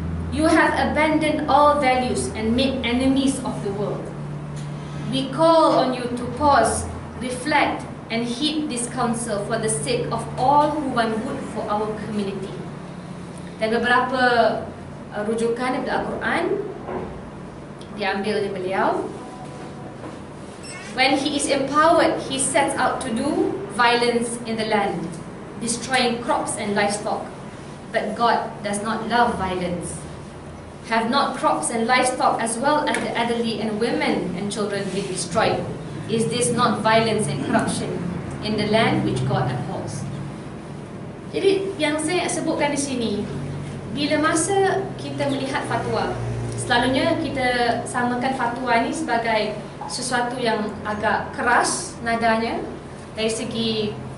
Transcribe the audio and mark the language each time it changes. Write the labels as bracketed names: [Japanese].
[English] You have abandoned all values and made enemies of the world. We call on you to pause, reflect and heed this counsel for the sake of all who want good for our community. [Malay] Dan beberapa rujukan daripada Al-Quran diambil oleh beliau. [English] When he is empowered, he sets out to do violence in the land, destroying crops and livestock. But God does not love violence. Have not crops and livestock as well as the elderly and women and children be destroyed? Is this not violence and corruption in the land which God abhors? [Malay] Jadi yang saya sebutkan di sini, bila masa kita melihat fatwa, selalunya kita samakan fatwa ini sebagai sesuatu yang agak keras nadanya dari segi